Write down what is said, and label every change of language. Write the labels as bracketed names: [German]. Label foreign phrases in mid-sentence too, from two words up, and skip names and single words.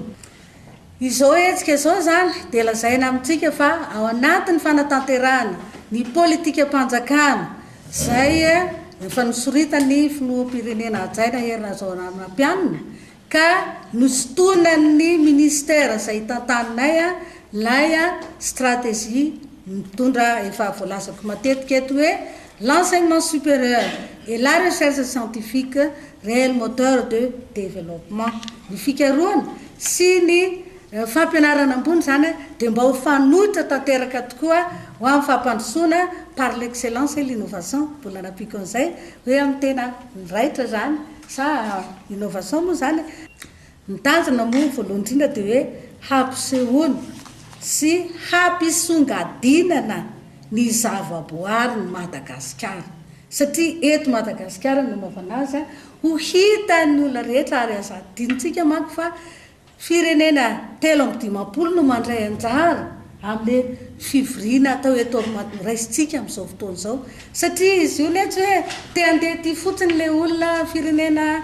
[Malagasy] Izao hetsika izao zany dia lazaina amintsika fa ao anatin'ny fanatanterahana ny politika mpanjakana zay efa nosoritany filoham-pirenena hajaina Herinazao Ramanampianina ka nosotonan'ny ministera izay tantaninay lay stratégie mitondra efa voalazako matetika eto hoe [French] l'enseignement supérieur et la recherche scientifique réel moteur de développement. [Malagasy] Ny fikaroana sy ny fampianarana ambony zany dia mba ho fanohitra tanteraka tokoa ho amin'ny fampandrosoana [French] par l'excellence et l'innovation. [Malagasy] Mbola nampiko an'izay hoe amin'ny tena raitra zany sa innovation moa zany mitandrina moa voalohany indrindra dia hoe hampisehoana sy hampisongadinana ny zavaboary ny Madagasikara satria eto Madagasikara no mahavana azy ho hitan'ny olona rehetra ary aza adinitsika manko fa firenena 3 no mandray anjara amin'ny fivoriana atao eto raisitsika amin'izao fotoana izao satria izy io letsy hoe te handeha ty fotsiny le olona firenena